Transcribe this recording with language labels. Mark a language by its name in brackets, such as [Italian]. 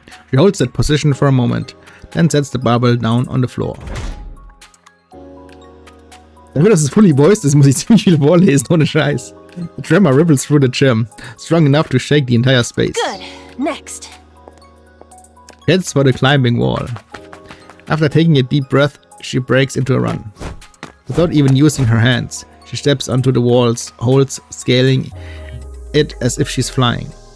[English] She holds that position for a moment, then sets the barbell down on the floor. [German] Dafür, dass es [English] fully voiced [German] ist, muss ich ziemlich viel vorlesen, ohne Scheiß. [English] The tremor ripples through the gym, strong enough to shake the entire space. Good. Next. Heads for the climbing wall. After taking a deep breath, she breaks into a run. Without even using her hands, she steps onto the walls, holds, scaling it as if she's flying.